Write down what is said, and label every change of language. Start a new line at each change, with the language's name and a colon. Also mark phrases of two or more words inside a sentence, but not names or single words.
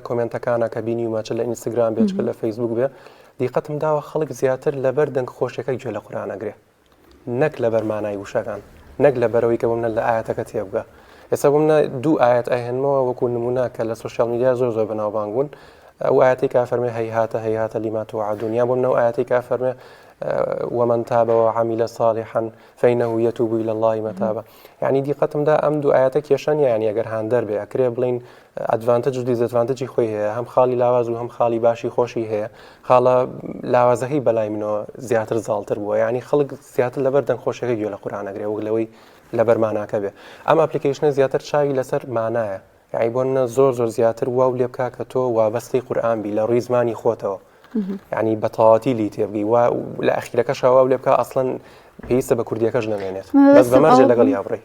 Central Kurdish: کۆمنتەکانە کە بینیومە چ لە ئینستاگرام بێت لە فەیسبوک بێ دیقەتم داوە خەڵک زیاتر لەبەر دەنگ خۆشیەکەی گوێ لە قورئانەگرێ نەک لەبەر مانای وشەکان نەک لەبەرەوەی کە بمنە لە ئاەتەکە تێبگە ئێستا بمنە دوو ئاەت ئاهێنمەوە وەکو نمونە کە لە
English: social media
Central Kurdish: زۆر بەناوبانگ بوون ئەو ئاەتی کە فەرمێ
Arabic: هەیهاتە لیما توعدون
Central Kurdish: یان بۆ منەوە ئاەتی کە فەرمێ
Arabic: ومن تاب وعمل صالحا فإنه يتوب إلى الله متابا
Central Kurdish: يعني دیقەتم دا ئەم دوو ئاەتە کێشەن یانی ئەگەر هاندەر بێ ئەکرێ بڵین ئەدڤانتەج و دیزەدڤانتەجی خۆی هەیە هەم خاڵی لاواز و هەم خاڵی باشی خۆشی هەیە خاڵە لاوازەکەی بەلای منەوە زیاتر زاڵتر بووە یعنی خەڵک زیاتر لەبەر دەنگ خۆشیەکەی گوێ لە قورئانەگرێ وەک لەوەی لەبەر ماناکە بێ ئەم ئەپلیکیشنە زیاتر چاوی لەسەر مانایە یعنی بۆ منە زۆر زیاتر واو لێ بکا کە تۆ وابەستەی قورئان بی لە ڕووی زمانی خۆتەوە یعنی بەتەواتی لی تێبگی و لە ئەخیرەکەش واو لێ بکە ئەسڵەن پێویستە بە کوردیەکەش نامێنێت بەس بەمەرجێ لەگەڵ یاوڕێ